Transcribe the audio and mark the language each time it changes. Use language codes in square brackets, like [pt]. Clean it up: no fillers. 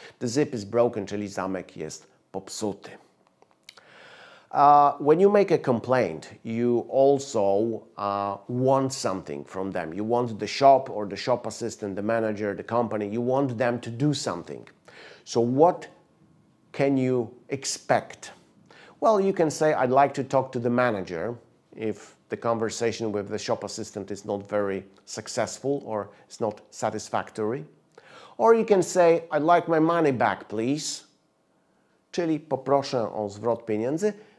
[en] The zip is broken, [pl] czyli zamek jest popsuty. [en] When you make a complaint, you also want something from them. You want the shop or the shop assistant, the manager, the company, you want them to do something. So what can you expect? Well, you can say, I'd like to talk to the manager if the conversation with the shop assistant is not very successful or it's not satisfactory. Or you can say, I'd like my money back, please. [pl] Czyli poproszę o zwrot pieniędzy.